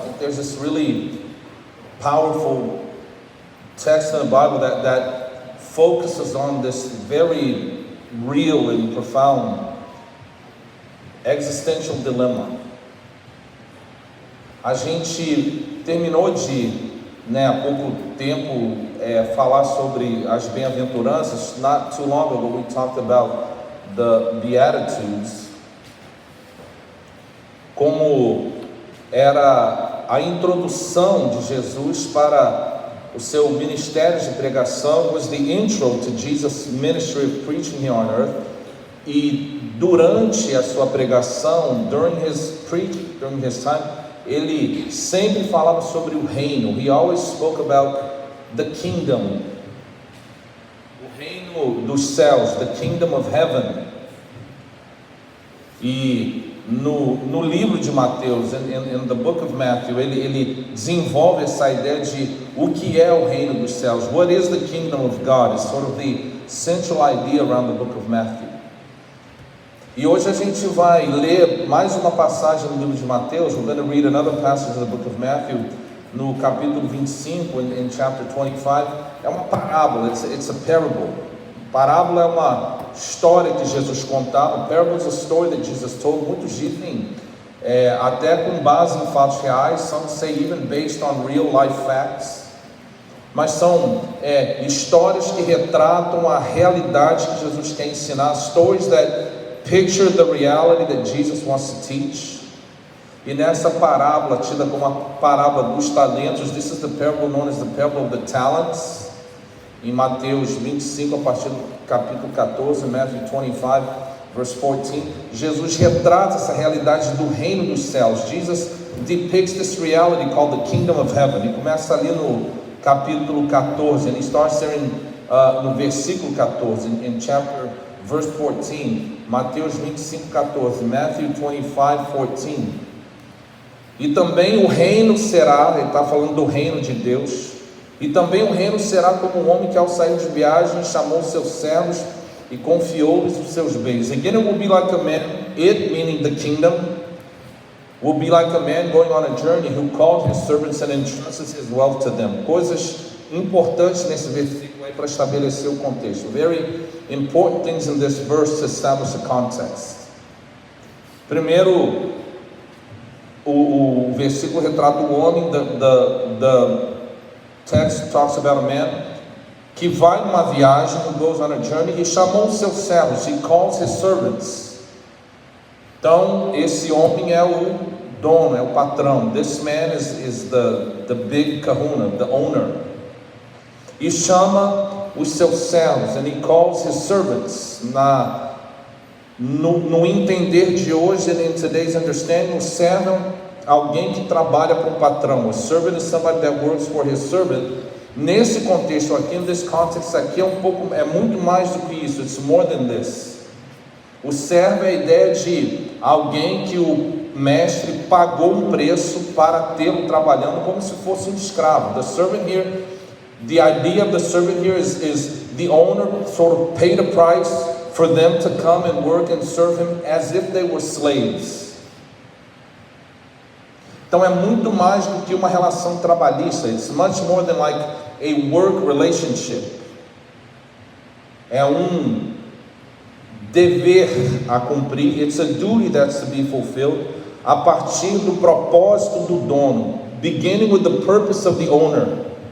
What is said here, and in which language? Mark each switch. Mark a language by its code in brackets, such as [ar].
[en] I think there's this really powerful text in the Bible that focuses on this very real and profound existential dilemma. [pt] A gente terminou de, né, há pouco tempo falar sobre as bem-aventuranças. [en] Not too long ago we talked about the Beatitudes, [pt] como era a introdução de Jesus para o seu ministério de pregação. [en] Was the intro to Jesus' ministry of preaching here on earth. [pt] E durante a sua pregação, [en] during his time, [pt] ele sempre falava sobre o reino. [en] He always spoke about the kingdom, [pt] o reino dos céus, [en] the kingdom of heaven. [pt] E no livro de Mateus, [en] in the book of Matthew, [pt] ele desenvolve essa ideia de o que é o reino dos céus. [en] What is the kingdom of God? Is sort of the central idea around the book of Matthew. [pt] E hoje a gente vai ler mais uma passagem no livro de Mateus. [en] We're going to read another passage in the book of Matthew, [pt] no capítulo 25, [en] in chapter 25. [pt] É uma parábola, [en] it's a parable. [pt] Parábola é uma história que Jesus contava. [en] Parable is a story that Jesus told. [pt] Muitos dizem até com base em fatos reais. [en] Some say even based on real life facts. [pt] Mas são histórias que retratam a realidade que Jesus quer ensinar. [en] Stories that picture the reality that Jesus wants to teach. [pt] E nessa parábola, tida como a parábola dos talentos, [en] this is the parable known as the parable of the talents. [pt] Em Mateus 25, a partir do capítulo 14, [en] Matthew 25, verse 14, [pt] Jesus retrata essa realidade do reino dos céus. [en] Jesus depicts this reality called the kingdom of heaven. [pt] E começa ali no capítulo 14, [en] and he starts there [pt] no versículo 14, [en] in chapter verse 14, [pt] Mateus 25, 14, [en] Matthew 25, 14. [pt] E também o reino será, ele está falando do reino de Deus, e também o reino será como um homem que ao sair de viagem chamou seus servos e confiou-lhes os seus bens. [en] Again, it will be like a man, it meaning the kingdom, will be like a man going on a journey who called his servants and entrusted his wealth to them. [pt] Coisas importantes nesse versículo aí para estabelecer o contexto. [en] Very important things in this verse to establish the context. [pt] Primeiro, o versículo retrata o homem. [en] The text talks about a man [pt] que vai numa viagem, [en] who goes on a journey, [pt] e chamou os seus servos, [en] he calls his servants. [pt] Então, esse homem é o dono, é o patrão. [en] This man is the big kahuna, the owner. [pt] E chama os seus servos, [en] and he calls his servants. [pt] No entender de hoje, [en] in today's understanding, [pt] o servo é alguém que trabalha para o patrão. [en] A servant is somebody that works for his servant. [pt] Nesse contexto aqui, [en] in this context [pt] aqui, é muito mais do que isso. [en] It's more than this. [pt] O servo é a ideia de alguém que o mestre pagou um preço para tê-lo trabalhando como se fosse um escravo. [en] The servant here, the idea of the servant here is the owner sort of paid a price for them to come and work and serve him as if they were slaves. [pt] Então é muito mais do que uma relação trabalhista. [en] It's much more than like a work relationship. [pt] É um dever a cumprir. [en] It's a duty that's to be fulfilled [pt] a partir do propósito do dono, [en] beginning with the purpose of the owner.